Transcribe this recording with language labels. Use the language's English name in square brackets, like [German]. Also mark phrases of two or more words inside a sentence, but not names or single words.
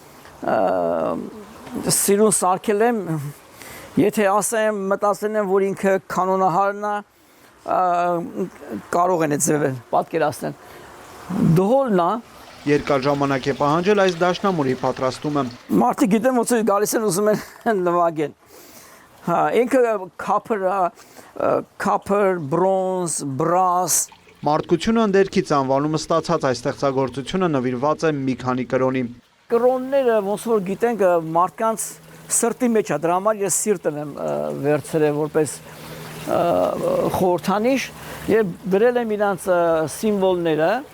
[Armenian] սիրուն սարքել եմ։ Եթե ասեմ, մտածել եմ, որ ինքը կանոնահարն է, կարող են այդ ձևը պատկերացնել։ Դհոլն է։ Երկար ժամանակ է պահանջել այս դաշնամուրի պատրաստումը։ Մարդիկ գիտեն, ոնց է գալիս են ուզում են նվագել։ Հա, ինքը [English] copper, bronze, brass։ [Armenian] Մարդկությունը ընդերքից անվանումը ստացած այս ստեղծագործությունը նվիրված է մի քանի կրոնի։ Կրոնները ոնց որ գիտենք մարդկանց սրտի մեջ է, դրա համար ես սիրտն եմ վերցրել որպես խորհրդանիշ եւ դրել եմ իրանց սիմվոլները,